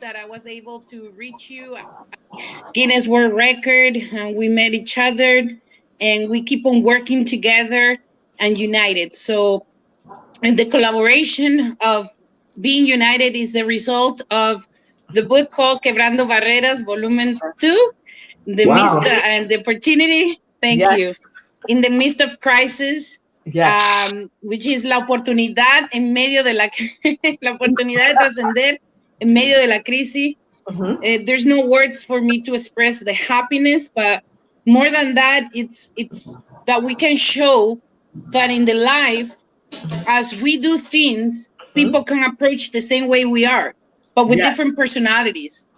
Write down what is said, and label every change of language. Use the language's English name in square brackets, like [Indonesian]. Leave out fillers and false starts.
[English] That I was able to reach you, Guinness World Record, and we met each other, and we keep on working together and united. So, and the collaboration of being united is the result of the book called Quebrando Barreras Volumen 2, the midst and the opportunity. Thank you. In the midst of crisis. Which is [Spanish] la oportunidad en medio de la oportunidad de trascender en medio de la crisis. [English] There's no words for me to express the happiness, but more than that, it's that we can show that in the life, as we do things, people can approach the same way we are, but with different personalities.